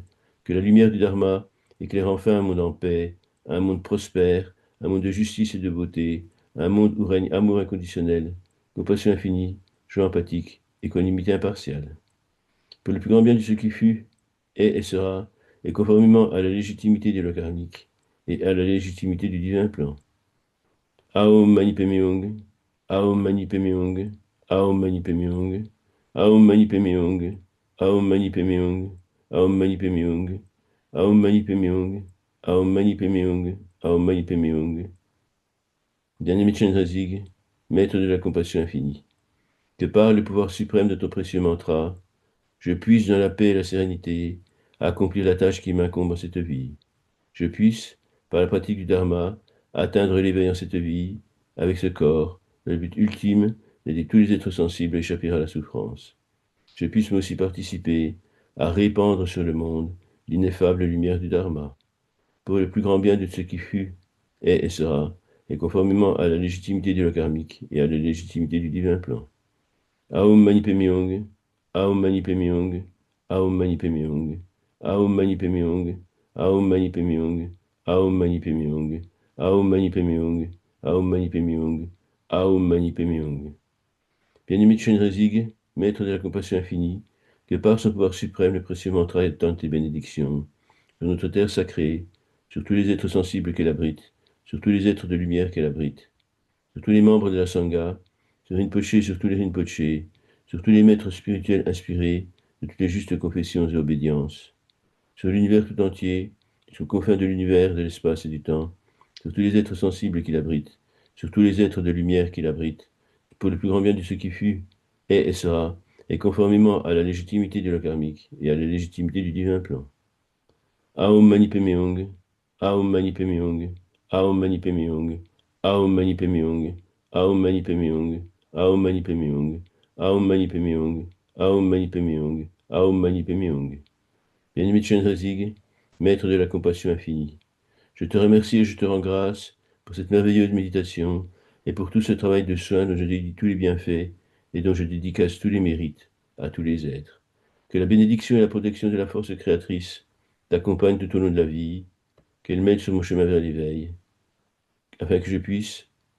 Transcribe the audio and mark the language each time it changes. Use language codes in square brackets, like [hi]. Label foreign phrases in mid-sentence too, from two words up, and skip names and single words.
[fr] Que la lumière du Dharma éclaire enfin un monde en paix, un monde prospère, un monde de justice et de beauté, un monde où règne amour inconditionnel, compassion infinie, joie empathique, équanimité impartiale. Pour le plus grand bien de ce qui fut, est et sera, et conformément à la légitimité des lois karmiques et à la légitimité du divin plan. [sa] ॐ मणि पद्मे हूँ, ॐ मणि पद्मे हूँ, ॐ मणि पद्मे हूँ, ॐ मणि पद्मे हूँ, ॐ मणि पद्मे हूँ, ॐ मणि पद्मे हूँ, ॐ मणि पद्मे हूँ, ॐ मणि पद्मे हूँ, ॐ मणि पद्मे हूँ. [fr] Bien-aimé Chenrezig, maître de la compassion infinie, que par le pouvoir suprême de ton précieux mantra, je puisse dans la paix et la sérénité accomplir la tâche qui m'incombe en cette vie. Je puisse, par la pratique du Dharma, atteindre l'éveil en cette vie, avec ce corps, le but ultime d'aider tous les êtres sensibles à échapper à la souffrance. Je puisse moi aussi participer à répandre sur le monde l'ineffable lumière du Dharma, pour le plus grand bien de ce qui fut, est et sera, et conformément à la légitimité de la karmique et à la légitimité du divin plan. [sa] ॐ मणि पद्मे हूँ, ॐ मणि पद्मे हूँ, ॐ मणि पद्मे हूँ, ॐ मणि पद्मे हूँ, ॐ मणि पद्मे हूँ, ॐ मणि पद्मे हूँ, ॐ मणि पद्मे हूँ, ॐ मणि पद्मे हूँ, ॐ मणि पद्मे हूँ. [fr] Bien-aimé Chenrezig, maître de la compassion infinie, que par son pouvoir suprême le précieux mantra étende tes bénédictions sur notre terre sacrée, sur tous les êtres sensibles qu'elle abrite, sur tous les êtres de lumière qu'elle abrite, sur tous les membres de la Sangha, sur Rinpoché et sur tous les Rinpoché, sur tous les maîtres spirituels inspirés de toutes les justes confessions et obédiences, sur l'univers tout entier, sur les confins de l'univers, de l'espace et du temps, sur tous les êtres sensibles qu'il abrite, sur tous les êtres de lumière qu'il abrite, pour le plus grand bien de ce qui fut, est et sera, et conformément à la légitimité de la karmique et à la légitimité du divin plan. [sa] ॐ मणि पद्मे हूँ, ॐ मणि पद्मे हूँ, ॐ मणि पद्मे हूँ, ॐ मणि पद्मे हूँ, ॐ मणि पद्मे हूँ, ॐ मणि पद्मे हूँ, ॐ मणि पद्मे हूँ, ॐ मणि पद्मे हूँ, ॐ मणि पद्मे हूँ. [fr] Bien-aimé Chenrezig, maître de la compassion infinie, je te remercie et je te rends grâce pour cette merveilleuse méditation et pour tout ce travail de soin dont je dédie tous les bienfaits et dont je dédicace tous les mérites à tous les êtres. Que la bénédiction et la protection de la force créatrice t'accompagnent tout au long de la vie, qu'elle m'aide sur mon chemin vers l'éveil, afin que je puisse, dans